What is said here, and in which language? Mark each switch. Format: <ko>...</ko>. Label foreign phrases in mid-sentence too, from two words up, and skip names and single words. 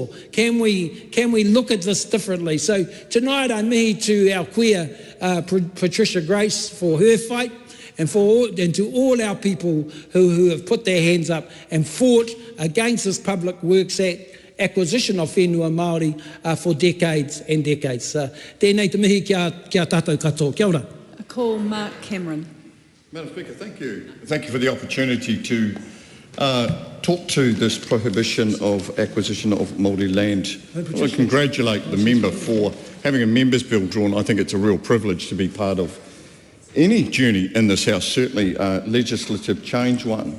<en>Can we look at this differently? So tonight I mihi to our queer Patricia Grace for her fight, and to all our people who have put their hands up and fought against this Public Works Act acquisition of</en> <mi>whenua Māori</mi> <en>for decades and decades.</en> <mi>Tēnei te mihi kia tātou katoa. Kia ora.</mi> <en>I call Mark Cameron. Madam Speaker, thank you. Thank you for the opportunity to talk to this prohibition of acquisition of Māori land. I want to congratulate the member for having a members' bill drawn. I think it's a real privilege to be part of any journey in this House, certainly legislative change one.</en>